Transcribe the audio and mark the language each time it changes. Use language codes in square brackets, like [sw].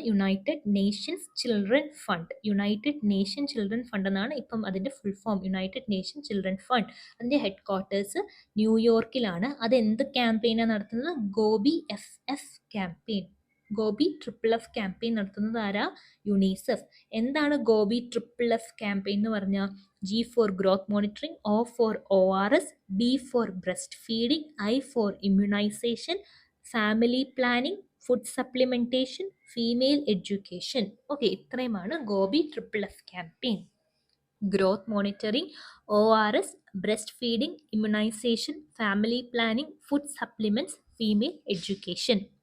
[en] United Nations Children Fund, United Nation Children Fund എന്നാണ് ഇപ്പം അതിൻ്റെ full form, United Nation Children Fund. [ml] അതിൻ്റെ head quarters ന്യൂയോർക്കിലാണ്. അത് എന്ത് ക്യാമ്പയിനാണ് നടത്തുന്നത്? Gobi FF campaign. Gobi FFF campaign നടത്തുന്നത് ആരാ? യുണിസെഫ്. എന്താണ് ഗോബി FFF ക്യാമ്പയിൻ എന്ന് പറഞ്ഞാൽ? [en] G for growth monitoring, O for ORS, B for breastfeeding, I for immunization, family planning, food supplementation, female education. Okay, ഇത്രയുമാണ് GOBI FFF campaign. Growth monitoring, ORS, breastfeeding, immunisation, family planning, food supplements, female education.